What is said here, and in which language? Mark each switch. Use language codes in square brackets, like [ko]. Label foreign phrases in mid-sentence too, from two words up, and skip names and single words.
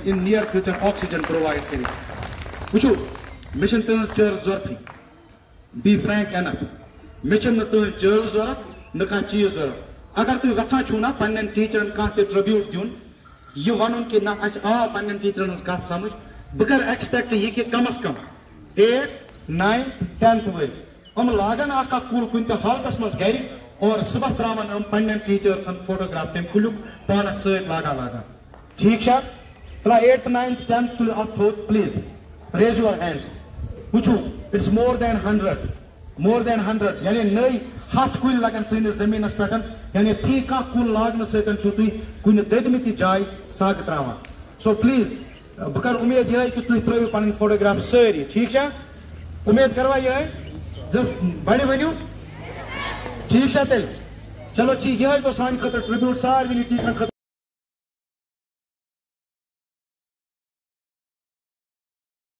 [en] in near future oxygen provide [ks] کٔرِتھ وٕچھِو مےٚ چھنہٕ تُہنٛز چٲرٕس ضروٗرتھٕے [en] be frank enough [ks] مےٚ چھنہٕ نہٕ تُہنٛز چٲرٕس ضروٗرت نہٕ کانٛہہ چیٖز ضروٗرت اگر تُہۍ یژھان چھِو نا پننٮ۪ن ٹیٖچرن کانٛہہ تہِ ٹرٛبیوٗٹ دیُن یہِ ونُن کہِ نہ اسہِ آو پننٮ۪ن ٹیٖچرن ہٕنٛز کتھ سمجھ بہٕ کرٕ ایکسپیکٹ یہِ کہِ کم از کم 8th 9th 10th ؤرۍ ہم لاگن اکھ کُل کُنہِ تہِ حالتس منٛز گرِ اور صبح تراون ہم پننٮ۪ن ٹیٖچرسن فوٹوگراف تمہِ کُلیُک پانس سۭتۍ لاگان ٹھیٖک چھا تلا 8th 9th 10th تُلِو اتھ تھوٚد [en] please raise your hands [ks] وٕچھِو اٹس مور دین 100 یعنی نٔے 100 کُلۍ لگن سٲنِس زٔمیٖنس پٮ۪ٹھ یعنی فی کانٛہہ کُل لاگنہٕ سۭتۍ چھُو تُہۍ کُنہِ دٔدمہِ تہِ جایہِ سگ تراوان [en] so please [ks] بہٕ کرٕ اُمید یِہے کہِ تُہۍ ترٲیِو پنٕنۍ فوٹوگراف سٲری ٹھیٖک چھا اُمید کروا یِہے جس بڑِ ؤنِو ٹھیٖک چھا تیٚلہِ چلو ٹھیٖک یِہے گوٚو سانہِ خٲطرٕ ٹرٛبیوٗٹ سارنٕے ٹیٖچرن خٲطرٕ